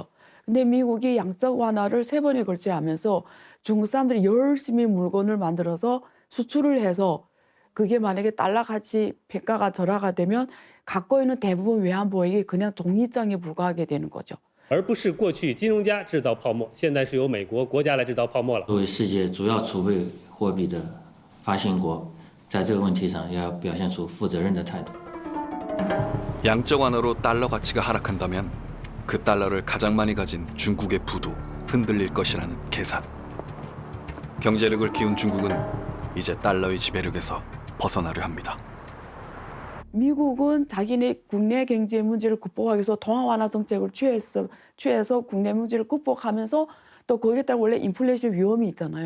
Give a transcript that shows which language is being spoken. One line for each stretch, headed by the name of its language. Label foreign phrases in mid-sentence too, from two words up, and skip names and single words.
Korean: 근데 미국이 양적 완화를 3번에 걸쳐 하면서 중국 사람들이 열심히 물건을 만들어서 수출을 해서 그게 만약에 달러 가치 평가가 절하가 되면 갖고 있는 대부분 외환 보유액이 그냥 종이장에 불과하게 되는 거죠.
Chinese: 而不是过去金融家制造泡沫，现在是由美国国家来制造泡沫了。作为世界主要储备货币的发行国，在这个问题上要表现出负责任的态度。
Korean: 양적 완화로 달러 가치가 하락한다면 그 달러를 가장 많이 가진 중국의 부도 흔들릴 것이라는 계산. 경제력을 키운 중국은 이제 달러의 지배력에서 벗어나려 합니다. 미국은 자기네 국내 경제 문제를 극복하기 위해서 통화 완화 정책을 취해서 국내 문제를 극복하면서 또 거기에 따라 원래 인플레이션 위험이 있잖아요.